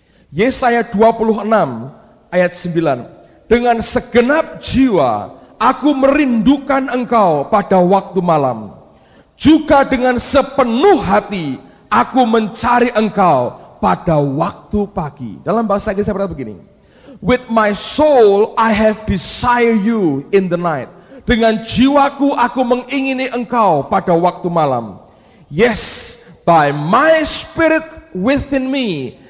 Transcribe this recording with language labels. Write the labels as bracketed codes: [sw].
[id] Yesaya 26 ayat 9. Dengan segenap jiwa aku merindukan engkau pada waktu malam. Juga dengan sepenuh hati aku mencari engkau pada waktu pagi. Dalam bahasa Inggris saya berkata begini. [en] With my soul I have desired you in the night. [id] Dengan jiwaku aku mengingini engkau pada waktu malam. [en] Yes, by my spirit within me.